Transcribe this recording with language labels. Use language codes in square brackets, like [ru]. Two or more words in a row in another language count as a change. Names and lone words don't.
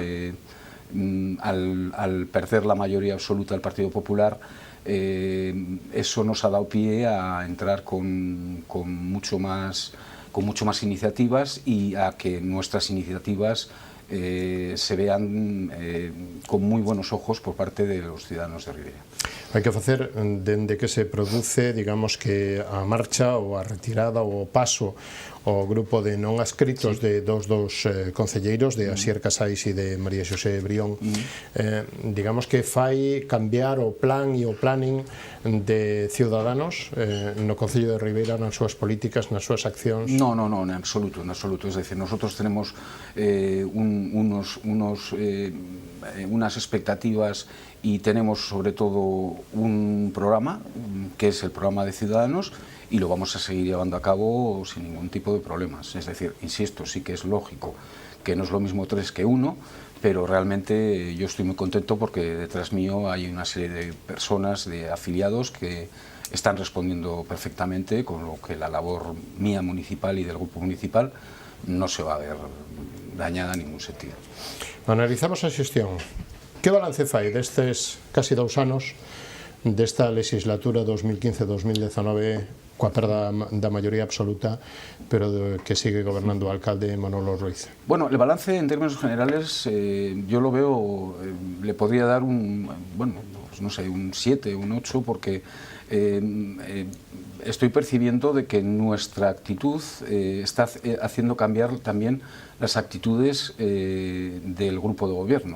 [es] al perder la mayoría absoluta del Partido Popular, eso nos ha dado pie a entrar con mucho más iniciativas, y a que nuestras iniciativas se vean con muy buenos ojos por parte de los ciudadanos de Ribeira. [gl] Hai que facer, dende que se produce, digamos que a marcha ou a retirada ou o paso ao grupo de non adscritos de dos concelleiros, de Asier Casais e de María Xosé Brión, digamos que fai cambiar o plan e o planning de Ciudadanos no Concello de Ribeira, nas súas políticas, nas súas accións? [es] No, en absoluto, es decir, nosotros tenemos unas expectativas y tenemos sobre todo un programa que es el programa de Ciudadanos, y lo vamos a seguir llevando a cabo sin ningún tipo de problemas. Es decir, insisto, sí que es lógico que no es lo mismo 3 que 1, pero realmente yo estoy muy contento porque detrás mío hay una serie de personas, de afiliados, que están respondiendo perfectamente, con lo que la labor mía municipal y del grupo municipal no se va a ver dañada en ningún sentido. [gl] Analizamos a xestión. Que balance fai destes casi 2 anos desta legislatura 2015-2019 coa perda da maioría absoluta, pero que sigue gobernando o alcalde Manolo Ruiz? [es] Bueno, el balance en términos generales yo lo veo, le podría dar un 7, un 8, porque estoy percibiendo de que nuestra actitud está haciendo cambiar también las actitudes del grupo de gobierno.